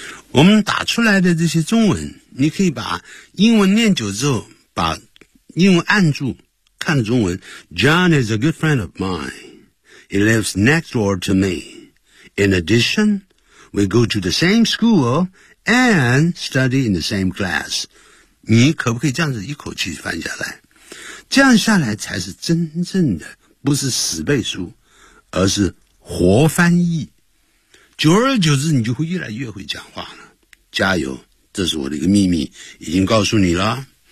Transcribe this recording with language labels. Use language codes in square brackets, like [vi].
[zh] 我们打出来的这些中文，你可以把英文念久之后，把英文按住，看着中文。 [en] John is a good friend of mine. He lives next door to me. In addition, we go to the same school and study in the same class. [zh] 你可不可以这样子一口气翻下来？这样下来才是真正的，不是死背书，而是活翻译。久而久之你就会越来越会讲话了，加油，这是我的一个秘密，已经告诉你了。